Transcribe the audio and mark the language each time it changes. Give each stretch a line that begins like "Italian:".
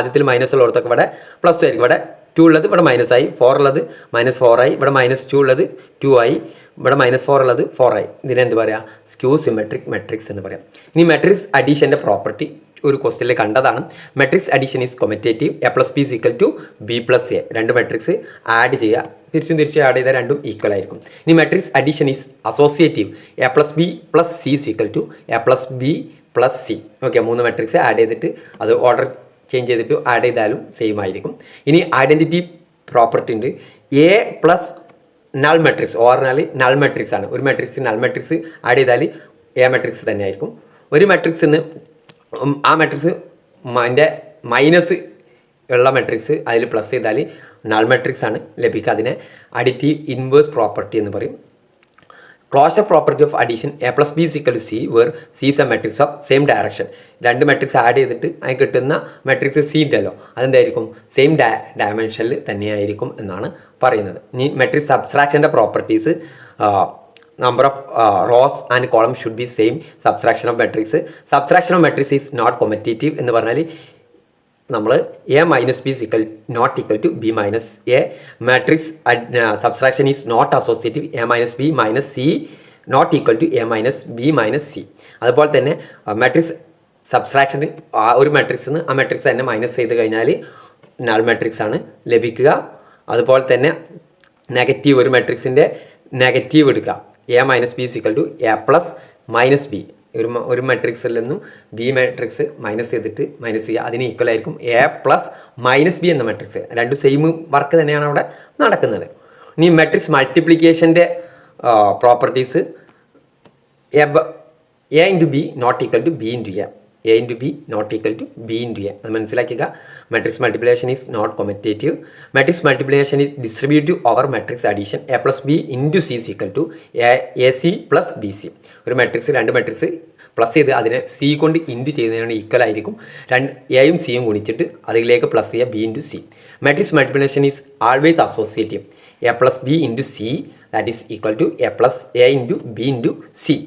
Malayalam: ആദ്യത്തിൽ മൈനസ് ഉള്ളിടത്തൊക്കെ ഇവിടെ പ്ലസ് ആയിരിക്കും. ഇവിടെ 2 ഉള്ളത് ഇവിടെ മൈനസ് ആയി, 4 ഉള്ളത് -4 ആയി, ഇവിടെ -2 ഉള്ളത് 2 ആയി, ഇവിടെ -4 ഉള്ളത് 4 ആയി. ഇതിനെന്ത് പറയാം, സ്ക്യൂ സിമെട്രിക് മെട്രിക്സ് എന്ന് പറയാം. ഇനി മെട്രിക്സ് അഡീഷൻ്റെ പ്രോപ്പർട്ടി ഒരു ക്വസ്റ്റ്യനിൽ കണ്ടതാണ്.
English: Matrix addition is commutative, A + B = B + A.
Malayalam: രണ്ട് മെട്രിക്സ് ആഡ് ചെയ്യുക, തിരിച്ചും ആഡ് ചെയ്താൽ രണ്ടും ഈക്വൽ ആയിരിക്കും.
English: ഇനി matrix addition is associative, A + B + C = A + B + C.
Malayalam: Okay, 3 matrix add ചെയ്തിട്ട് അത് ഓർഡർ ചേഞ്ച് ചെയ്തിട്ട് ആഡ് ചെയ്താലും സെയിം ആയിരിക്കും. ഇനി ഐഡൻറ്റിറ്റി പ്രോപ്പർട്ടി ഉണ്ട്. A + null matrix, null matrix ആണ്. ഒരു മെട്രിക്സ് നൾ മെട്രിക്സ് ആഡ് ചെയ്താൽ A മെട്രിക്സ് തന്നെ ആയിരിക്കും. ഒരു മെട്രിക്സിന് ആ മെട്രിക്സ് അതിൻ്റെ മൈനസ് ഉള്ള മെട്രിക്സ് അതിൽ പ്ലസ് ചെയ്താൽ നൾ മെട്രിക്സ് ആണ് ലഭിക്കുക. അതിനെ അഡിറ്റീവ് ഇൻവേഴ്സ് പ്രോപ്പർട്ടി എന്ന് പറയും.
English: Closure property of addition, A + B = C, where C is a matrix of same direction.
Malayalam: രണ്ട് മെട്രിക്സ് ആഡ് ചെയ്തിട്ട് അതിന് കിട്ടുന്ന മെട്രിക്സ് C ഉണ്ടല്ലോ, അതെന്തായിരിക്കും, സെയിം ഡയമെൻഷനിൽ തന്നെയായിരിക്കും എന്നാണ് പറയുന്നത്. ഇനി matrix സബ്സ്ട്രാക്ഷൻ്റെ properties,
English: number of rows and columns should be same. Subtraction of matrix is not commutative
Malayalam: എന്ന് പറഞ്ഞാൽ നമ്മൾ
English: A - B not equal to B - A. Matrix subtraction is not associative, A - B - C not equal to A - B - C.
Malayalam: അതുപോലെ തന്നെ matrix subtraction ഒരു മെട്രിക്സിൽ നിന്ന് ആ matrix തന്നെ minus ചെയ്ത് കഴിഞ്ഞാൽ നൾ മെട്രിക്സ് ആണ് ലഭിക്കുക. അതുപോലെ തന്നെ നെഗറ്റീവ്, ഒരു മെട്രിക്സിൻ്റെ നെഗറ്റീവ് എടുക്കുക, A - B = A + -B. ഒരു മെട്രിക്സിൽ നിന്നും ബി മെട്രിക്സ് മൈനസ് ചെയ്തിട്ട് മൈനസ് ചെയ്യുക, അതിന് ഈക്വൽ ആയിരിക്കും A + -B എന്ന മെട്രിക്സ്. രണ്ടും സെയിം വർക്ക് തന്നെയാണ് അവിടെ നടക്കുന്നത്. ഇനി matrix മൾട്ടിപ്ലിക്കേഷൻ്റെ properties,
English: A × B not equal to B × A. A × B not equal to B × A.
Malayalam: അത് മനസ്സിലാക്കുക.
English: Matrix multiplication is not commutative. Matrix multiplication is distributive over matrix addition. A + B × C = AC + BC.
Malayalam: ഒരു matrix രണ്ട് matrix plus ചെയ്ത് അതിനെ C കൊണ്ട് into ചെയ്യുന്നതിനാണ് equal ആയിരിക്കും. എയും സിയും ഗുണിച്ചിട്ട് അതിലേക്ക് പ്ലസ് ചെയ്യുക B × C.
English: Matrix multiplication is always associative. A + B × C that is equal to A + A × B × C.